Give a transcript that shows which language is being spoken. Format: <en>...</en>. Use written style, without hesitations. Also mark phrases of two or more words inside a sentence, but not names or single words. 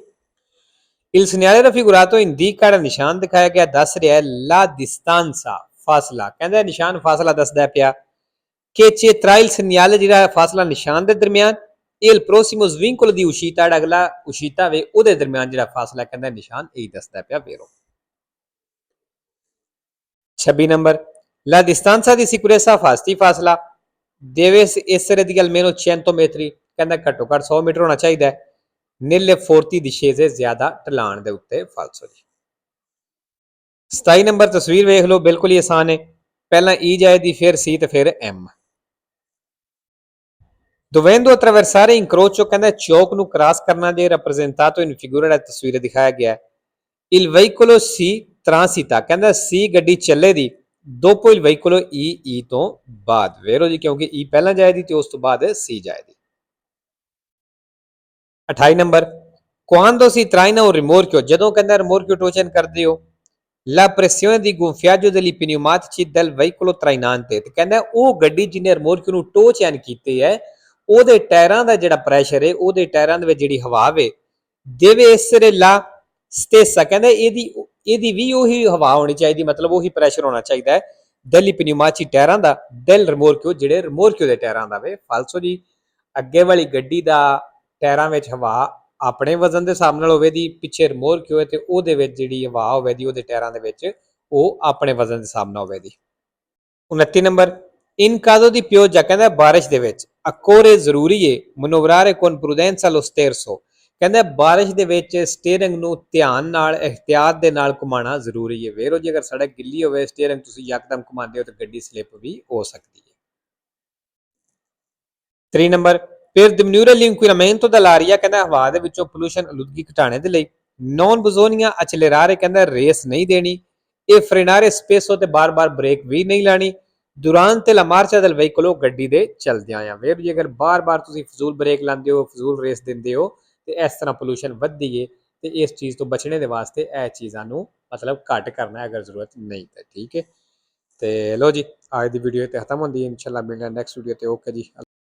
<it>Il segnale raffigurato indica</it> <pa>ਜਿਹੜਾ ਨਿਸ਼ਾਨ ਦਿਖਾਇਆ ਗਿਆ ਦੱਸ ਰਿਹਾ ਹੈ</pa> <it>la distanza</it> <pa>ਫਾਸਲਾ, ਕਹਿੰਦਾ ਨਿਸ਼ਾਨ ਫਾਸਲਾ ਦੱਸਦਾ ਪਿਆ ਕਿ</pa> <it>c'è tra il segnale</it> <pa>ਜਿਹੜਾ ਫਾਸਲਾ ਨਿਸ਼ਾਨ ਦੇ ਦਰਮਿਆਨ</pa> <it>e il prossimo svincolo di uscita,</it> <pa>ਜਿਹੜਾ ਅਗਲਾ ਉਸ਼ੀਤਾ ਵੇ ਉਹਦੇ ਦਰਮਿਆਨ ਜਿਹੜਾ ਫਾਸਲਾ ਕਹਿੰਦਾ ਨਿਸ਼ਾਨ ਇਹ ਦੱਸਦਾ ਪਿਆ ਵੇਰੋ।</pa> <it>26 ਨੰਬਰ La distanza di sicurezza fasti ਫਾਸਲਾ deve essere di almeno 100 metri,</it> <pa>ਕਹਿੰਦਾ ਘੱਟੋ ਘੱਟ 100 ਮੀਟਰ ਹੋਣਾ ਚਾਹੀਦਾ ਹੈ।</pa> <it>nelle forti discese</it> <pa>ਜ਼ਿਆਦਾ ਢਲਾਣ ਦੇ ਉੱਤੇ ਫਾਲਸੋ ਜੀ। 27 ਨੰਬਰ ਤਸਵੀਰ ਵੇਖ ਲਓ, ਬਿਲਕੁਲ ਹੀ ਆਸਾਨ ਹੈ। ਪਹਿਲਾਂ E ਜਾਏਗੀ, ਫਿਰ C ਤੇ ਫਿਰ M।</pa> <it>Dovendo attraversare incrocio,</it> <pa>ਕਹਿੰਦਾ ਚੌਕ ਨੂੰ ਕ੍ਰਾਸ ਕਰਨਾ ਜੇ</pa> <it>rappresentato in figura</it> <pa>ਦਾ ਤਸਵੀਰ ਦਿਖਾਇਆ ਗਿਆ ਹੈ।</pa> <it>Il veicolo C transita,</it> <pa>ਕਹਿੰਦਾ C ਗੱਡੀ ਚੱਲੇਗੀ</pa> <it>dopo il veicolo E</it> <pa>ਤੋਂ ਬਾਅਦ ਵੇਰੋ ਜੀ, ਕਿਉਂਕਿ E ਪਹਿਲਾਂ ਜਾਏਗੀ ਤੇ ਉਸ ਤੋਂ ਬਾਅਦ C ਜਾਏਗੀ। 28 ਨੰਬਰ</pa> <it>quando si traina un rimorchio,</it> <pa>ਜਦੋਂ ਕਹਿੰਦਾ rimorchio ਟੋਚਨ ਕਰਦੇ ਹੋ</pa> <it>la pressione di gonfiaggio degli pneumatici del veicolo trainante,</it> <pa>ਤੇ ਕਹਿੰਦਾ ਉਹ ਗੱਡੀ ਜਿਹਨੇ rimorchio ਨੂੰ ਟੋਚਨ ਕੀਤੇ ਹੈ ਉਹਦੇ ਟਾਇਰਾਂ ਦਾ ਜਿਹੜਾ ਪ੍ਰੈਸ਼ਰ ਹੈ, ਉਹਦੇ ਟਾਇਰਾਂ ਦੇ ਵਿੱਚ ਜਿਹੜੀ ਹਵਾ ਵੇ</pa> <it>deve essere la stessa,</it> <pa>ਕਹਿੰਦਾ ਇਹਦੀ ਵੀ ਉਹੀ ਹਵਾ ਹੋਣੀ ਚਾਹੀਦੀ, ਮਤਲਬ ਉਹੀ ਪ੍ਰੈਸ਼ਰ ਹੋਣਾ ਚਾਹੀਦਾ ਹੈ</pa> <it>degli pneumatici</it> <pa>ਟਾਇਰਾਂ ਦਾ</pa> <it>del rimorchio</it> <pa>ਜਿਹੜੇ rimorchio ਦੇ ਟਾਇਰਾਂ ਦਾ ਵੇ। ਫਾਲਸੋ ਜੀ, ਅੱਗੇ ਵਾਲੀ ਗੱਡੀ ਦਾ ਟਾਇਰਾਂ ਵਿੱਚ ਹਵਾ ਆਪਣੇ ਵਜ਼ਨ ਦੇ ਹਿਸਾਬ ਨਾਲ ਹੋਵੇ ਦੀ, ਪਿੱਛੇ rimorchio ਹੈ ਤੇ ਉਹਦੇ ਵਿੱਚ ਜਿਹੜੀ ਹਵਾ ਹੋਵੇ ਦੀ ਉਹਦੇ ਟਾਇਰਾਂ ਦੇ ਵਿੱਚ ਉਹ ਆਪਣੇ ਵਜ਼ਨ ਦੇ ਹਿਸਾਬ ਨਾਲ ਹੋਵੇ ਦੀ।</pa> <it>29 ਨੰਬਰ in caso di pioggia,</it> <pa>ਕਹਿੰਦਾ ਬਾਰਿਸ਼ ਦੇ ਵਿੱਚ occorre ਜ਼ਰੂਰੀ ਹੈ</pa> <it>manovrare con prudenza lo sterzo,</it> <pa>ਕਹਿੰਦਾ ਬਾਰਿਸ਼ ਦੇ ਵਿੱਚ ਸਟੀਅਰਿੰਗ ਨੂੰ ਧਿਆਨ ਨਾਲ ਇhtiyat ਦੇ ਨਾਲ ਘੁਮਾਉਣਾ ਜ਼ਰੂਰੀ ਹੈ ਵੇਰੋ ਜੀ। ਅਗਰ ਸੜਕ ਗਿੱਲੀ ਹੋਵੇ ਸਟੀਅਰਿੰਗ ਤੁਸੀਂ ਯਕਦਮ ਘੁਮਾਉਂਦੇ ਹੋ ਤਾਂ ਗੱਡੀ ਸਲਿੱਪ ਵੀ ਹੋ ਸਕਦੀ ਹੈ।</pa> <it>3 ਨੰਬਰ per diminuire l'inquinamento dell'aria,</it> <pa>ਕਹਿੰਦਾ ਹਵਾ ਦੇ ਵਿੱਚੋਂ ਪੋਲੂਸ਼ਨ ਆਲੂਦਗੀ ਘਟਾਉਣੇ ਦੇ ਲਈ</pa> <it>non bisogna accelerare,</it> <pa>ਕਹਿੰਦਾ ਰੇਸ ਨਹੀਂ ਦੇਣੀ</pa> <it>e frenare spesso,</it> <pa>ਤੇ ਬਾਰ-ਬਾਰ ਬ੍ਰੇਕ ਵੀ ਨਹੀਂ ਲਾਣੀ</pa> <it>durante la marcia del veicolo,</it> <pa>ਗੱਡੀ ਦੇ ਚਲਦਿਆਂ ਆ ਵੇਰ ਜੀ। ਅਗਰ ਬਾਰ-ਬਾਰ ਤੁਸੀਂ ਫਜ਼ੂਲ ਬ੍ਰੇਕ ਲਾਉਂਦੇ ਹੋ, ਫਜ਼ੂਲ ਰੇਸ ਦਿੰਦੇ ਹੋ ਤੇ ਇਸ ਤਰ੍ਹਾਂ ਪੋਲੂਸ਼ਨ ਵੱਧਦੀ ਹੈ ਤੇ ਇਸ ਚੀਜ਼ ਤੋਂ ਬਚਣੇ ਦੇ ਵਾਸਤੇ ਇਹ ਚੀਜ਼ਾਂ ਨੂੰ ਮਤਲਬ ਘੱਟ ਕਰਨਾ ਅਗਰ ਜ਼ਰੂਰਤ ਨਹੀਂ ਤਾਂ। ਠੀਕ ਹੈ, ਤੇ ਲੋ ਜੀ ਅੱਜ ਦੀ ਵੀਡੀਓ ਤੇ ਖਤਮ ਹੁੰਦੀ ਹੈ। ਇਨਸ਼ਾਅੱਲਾ ਮਿਲਣਾ ਨੈਕਸਟ ਵੀਡੀਓ ਤੇ। ਓਕੇ ਜੀ।</pa>